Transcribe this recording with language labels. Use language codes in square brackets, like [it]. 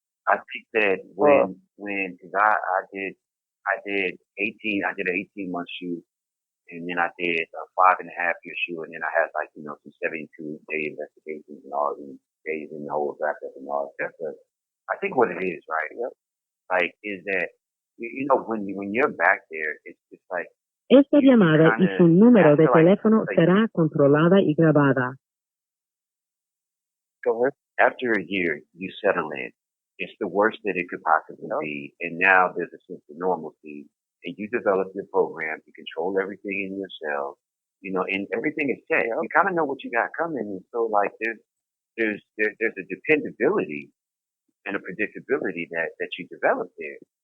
[en] I think that cause I did 18, I did an 18-month shoe, and then I did a 5.5-year shoe, and then I had some 72-day investigations and all these days in the whole wrapped up and all that stuff. I think what it is, right? Is that, when you're back there, it's just like, [es] Esta llamada y su número de teléfono será controlada y grabada. [en] Go ahead. After a year, you settle in. It's the worst that it could possibly be, and now there's a sense of normalcy, and you develop your program, you control everything in yourself, and everything is set. You kind of know what you got coming, and so there's a dependability and a predictability that you develop there.